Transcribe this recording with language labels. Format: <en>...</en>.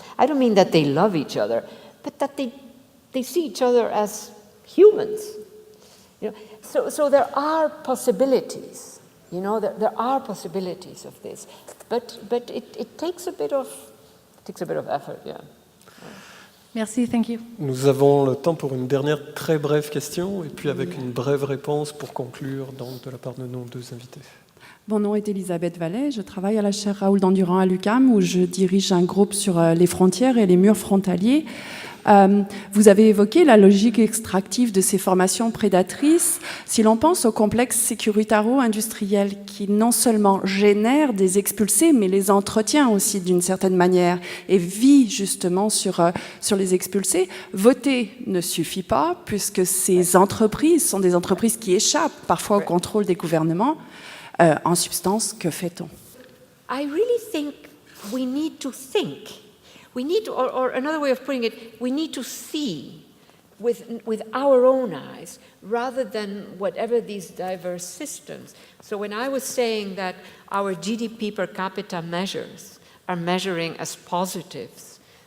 <en>I don't mean that they love each other, but that they see each other as humans. So there are possibilities. There are possibilities of this, but it takes a bit of effort. Yeah. Merci, thank you.</en> <fr>Nous avons le temps pour une dernière très brève question et puis avec une brève réponse pour conclure de la part de nos deux invités. Mon nom est Elisabeth Vallet, je travaille à la chaire Raoul Dandurand à l'UQAM où je dirige un groupe sur les frontières et les murs frontaliers. Vous avez évoqué la logique extractive de ces formations prédatrices. Si l'on pense au complexe sécuritaro-industriel qui non seulement génère des expulsés, mais les entretient aussi d'une certaine manière et vit justement sur les expulsés, voter ne suffit pas puisque ces entreprises sont des entreprises qui échappent parfois au contrôle des gouvernements. En substance, que fait-on?</fr> <en>I really think we need to think. We need to, or another way of putting it, we need to see with our own eyes rather than whatever these diverse systems. So when I was saying that our GDP per capita measures are measuring as positives,</en>